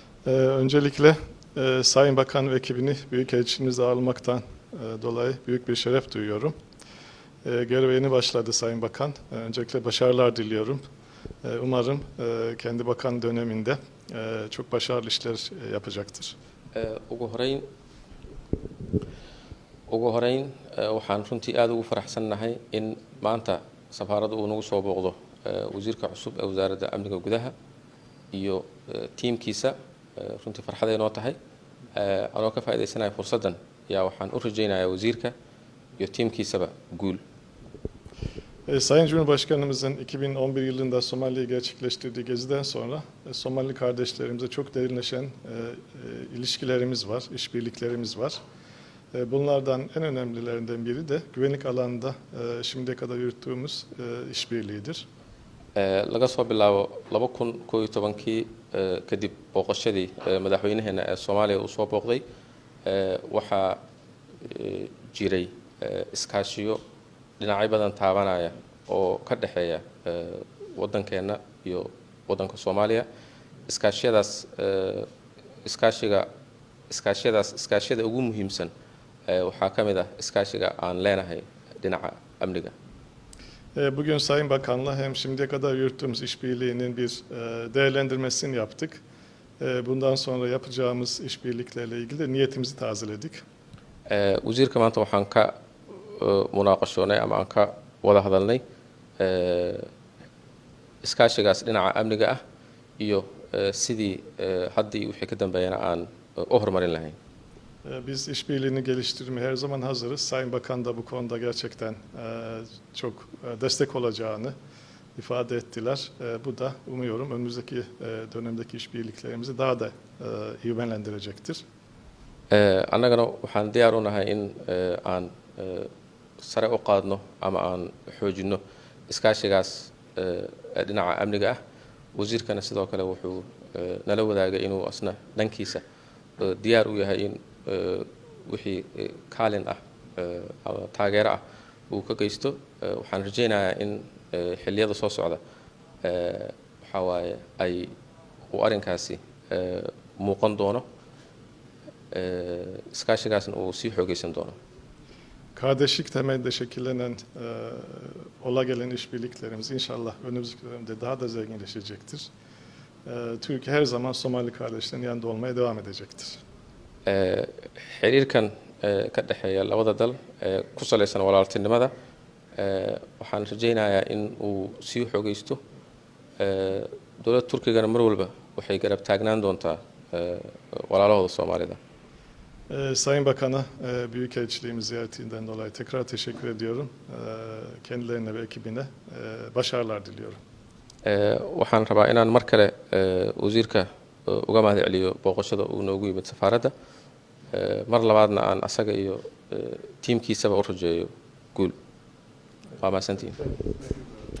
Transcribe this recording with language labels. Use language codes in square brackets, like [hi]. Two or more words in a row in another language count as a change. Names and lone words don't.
[tr] Öncelikle Sayın Bakan ve ekibini Büyükelçiliğimizde ağırlamaktan dolayı büyük bir şeref duyuyorum. Göreve yeni başladı Sayın Bakan. Öncelikle başarılar diliyorum. Umarım kendi bakan döneminde çok başarılı işler yapacaktır. [so] ugu horeyn waxaan runtii aad ugu faraxsannahay in maanta safaaradda uu nagu soo booqdo wasiirka cusub ee wasaaradda amniga gudaha iyo tiimkiisa runtii farxaday noo tahay anoo ka faa'iidaysanahay fursaddan yaa waxaan u rajaynayaa wasiirka iyo tiimkiisaba guul. [tr] Sayın Cumhurbaşkanımızın 2011 yılında Somali'ye gerçekleştirdiği geziden sonra Somali kardeşlerimize çok derinleşen ilişkilerimiz var, işbirliklerimiz var. Bunlardan en önemlilerinden biri de güvenlik alanında şimdiye kadar yürüttüğümüz işbirliğidir. [so] Laga soo bilaabo 2011kii kadib booqashadii madaxweynaheena ee Soomaaliya uu soo booqday waxaa jiray iskaashiyo dhinacyo badan taabanaya oo ka dhexeeya waddankeena iyo waddanka Soomaaliya. Iskaashiyada ugu muhiimsan waxaa ka mid ah iskaashiga aan leenahay dhinaca amniga. [tr] Bugün Sayın Bakan'la hem şimdiye kadar yürüttüğümüz işbirliğinin bir değerlendirmesini yaptık. Bundan sonra yapacağımız işbirliklerle ilgili de niyetimizi tazeledik. [so] Wasiirka maanta waxaan ka munaaqashoonay ama aan ka wada hadalnay iskaashigaas dhinaca amniga ah iyo sidii hadda iyo wixii ka dambeeyana aan u horumarin lahayn. [tr] Biz işbirliğini geliştirmeye her zaman hazırız. Sayın Bakan da bu konuda gerçekten çok destek olacağını ifade ettiler. Bu da umuyorum önümüzdeki dönemdeki işbirliklerimizi daha da ivmelendirecektir. [so] Annagana waxaan diyaar u nahay in aan sare u qaadno ama aan xoojino iskaashigaas dhinaca amniga ah. Wasiirkana sidoo kale wuxuu nala wadaagay inuu asna dhankiisa diyaar u yahay in wixii kaalin ah ama taageero ah uu ka geysto. Waxaan rajaynayaa in xilliyada soo socda waxaa waaye ay uu arrinkaasi muuqan doono iskaashigaasna uu sii xoogaysan doono. [tr] Kardeşlik temelinde şekillenen ola gelen işbirliklerimiz inşallah önümüzdeki dönemde daha da zenginleşecektir. Türkiye her zaman Somali kardeşlerin yanında olmaya devam edecektir. [so] Xiriirkan ka dhexeeya labada dal ku salaysan walaaltinimada waxaan rajaynayaa in uu sii xoogaysto. Dowladda Turkigana mar walba waxay garab taagnaan doontaa walaalahooda Soomaalida. [tr] Sayın Bakan'a Büyükelçiliğimiz ziyaretinden dolayı tekrar teşekkür ediyorum. Kendilerine ve ekibine başarılar diliyorum. [so] Waxaan rabaa inaan mar kale wasiirka uga mahadceliyo booqashada uu noogu yimid safaaradda. Mar labaadna aan asaga iyo tiimkiisaba u rajeeyo guul. Waa mahadsantihiin.